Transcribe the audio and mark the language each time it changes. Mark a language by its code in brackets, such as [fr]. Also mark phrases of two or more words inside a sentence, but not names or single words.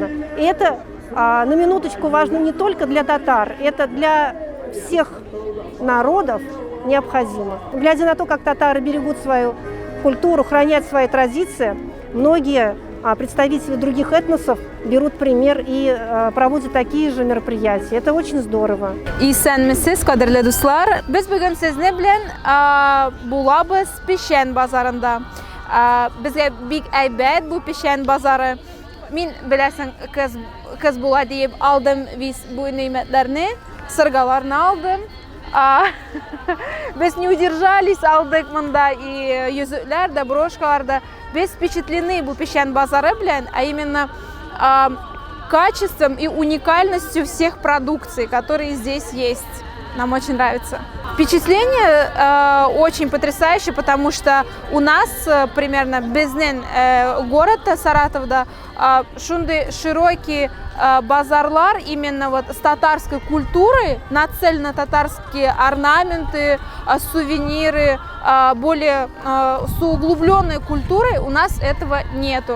[ru] И это, на минуточку, важно не только для татар, это для всех народов необходимо. Глядя на то, как татары берегут свою культуру, хранят свои традиции, многие представители других этносов берут пример и проводят такие же мероприятия. Это очень здорово. [tt] Исәнмесез, кадерле дуслар. Без бүген сезне белән булабыз Пешән базарында. Безгә бик әйбәт бу Пешән базары. Мин беләсең, кыз була диеп алдым бу нигъмәтләрне, сыргаларны алдым. Без [ru] не удержались, [tt] алдык монда и йөзекләр дә, брошкалар да. Без впечатлены бу Пешән базары белән, [ru] а именно качеством и уникальностью всех продукций, которые здесь есть. Нам очень нравится. Впечатление очень потрясающее, потому что у нас примерно безнен город Саратов, да, шунды широкий базарлар именно вот с татарской культурой, нацелены татарские орнаменты, сувениры, более с углубленной культурой у нас этого нету.